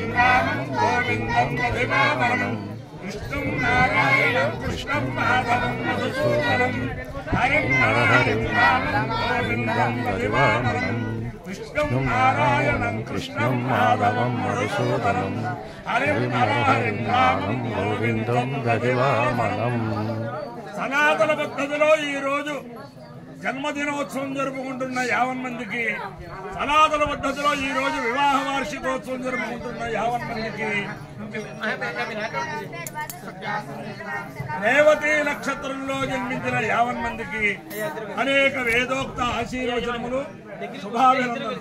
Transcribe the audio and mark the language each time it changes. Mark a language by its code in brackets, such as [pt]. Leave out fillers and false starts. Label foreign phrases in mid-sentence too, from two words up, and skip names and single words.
[sa] रामं गोविन्दं मधुसूदनं विष्णुं नारायणं कृष्णं माधवं मधुसूदनं हरिं हरिं रामं गोविन्दं मधुसूदनं विष्णुं नारायणं कृष्णं माधवं मधुसूदनं हरिं हरिं रामं [te] गोविन्दं मधुसूदनं సనాతన పద్ధతిలో ఈ రోజు జన్మదినోత్సవం జరుపుకుంటున్న 50 మందికి సనాతన పద్ధతిలో ఈ రోజు వివాహ వార్షికోత్సవం జరుపుకుంటున్న 50 మందికి రేవతి నక్షత్రంలో జన్మించిన 50 మందికి అనేక వేదోక్త ఆశీర్వచనములు శుభాభినందనలు.